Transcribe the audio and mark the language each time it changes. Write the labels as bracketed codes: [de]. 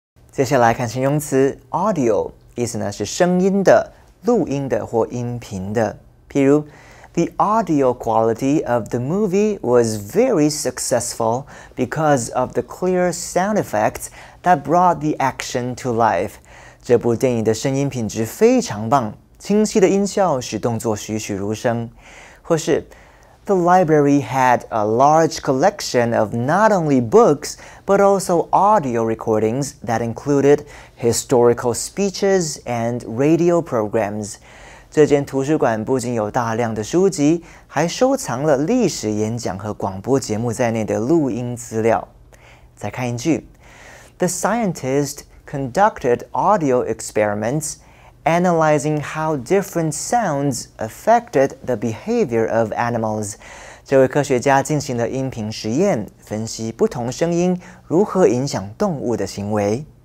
[zh] 接下来看形容词 audio， 意思呢是声音的、录音的或音频的。譬如 [en] The audio quality of the movie was very successful because of the clear sound effects that brought the action to life. [zh] 这部电影的声音品质非常棒，清晰的音效使动作栩栩如生。或是 [en] The library had a large collection of not only books, but also audio recordings that included historical speeches and radio programs. [zh] 这间图书馆不仅有大量的书籍，还收藏了历史演讲和广播节目在内的录音资料。再看一句 [en] The scientist conducted audio experiments analyzing how different sounds affected the behavior of animals. [zh] 这位科学家进行了音频实验，分析不同声音如何影响动物的行为。